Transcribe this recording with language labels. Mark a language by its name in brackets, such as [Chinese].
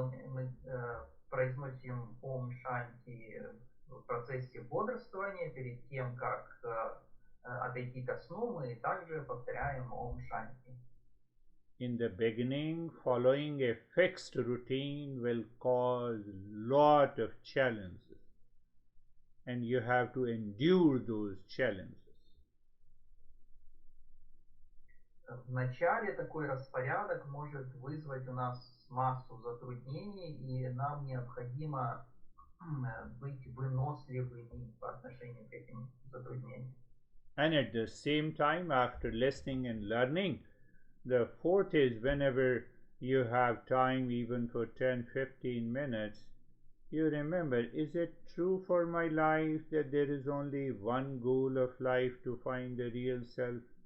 [Russian] Мы произносим Ом Шанти в процессе бодрствования, перед тем, как отойти ко сну, мы также повторяем Ом Шанти. [English] In the beginning, following a fixed routine will cause lot of challenges, and you have to endure those challenges. [Russian] В начале такой распорядок может вызвать у нас массу затруднений, и нам необходимо быть выносливыми по отношению к этим затруднениям. [English] And at the same time, after listening and learning, the fourth is whenever you have time, even for 10-15 minutes, you remember, is it true for my life that there is only one goal of life, to find the real self?